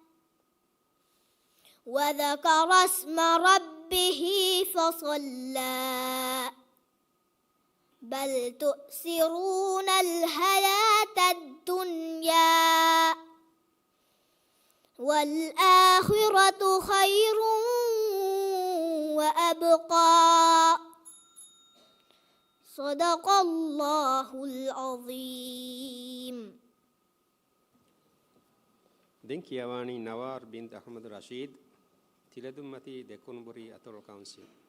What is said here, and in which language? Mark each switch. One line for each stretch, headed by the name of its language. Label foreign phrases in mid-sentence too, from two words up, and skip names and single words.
Arabic: وذكر اسم ربه فصلى بل تؤثرون الحياة الدنيا والآخرة خير وأبقى صدق الله العظيم.
Divehi: ދެން ކިޔަވާނީ ނަވާރު ބިންތު އަޙްމަދު ރަޝީދު ތިލަދުންމަތި ދެކުނުބުރި އަތޮޅު ކައުންސިލް.